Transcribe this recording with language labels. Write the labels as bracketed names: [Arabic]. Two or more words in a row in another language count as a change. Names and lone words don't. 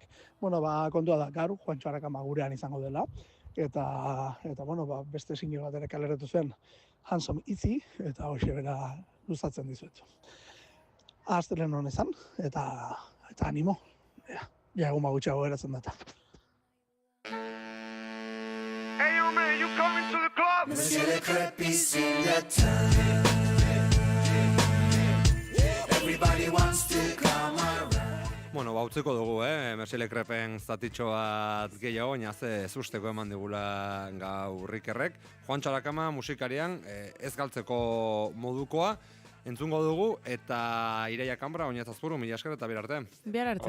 [Basque] Kontua da, gaur Juancho Arakama gurean izango dela, eta beste single bat ere kaleratu zen Handsome Easy, eta hoxe bera luzatzen dizuet. Astelen honezan, eta animo, ja egun bagutxeago geratzen data. [English] Hey, yo, man, you coming to the club? Monsieur Le Crep is in the town. Everybody wants to come around. [Basque] Bueno, utziko dugu, Mersi Lekrepen zatitxo bat gehiago, baina ez usteko eman digula gaur Ikerrek. Juan Txarakama musikarian ez galtzeko modukoa entzungo dugu, eta Ireia Kambra, oinez azpuru, mila esker eta bihar arte. Bihar arte.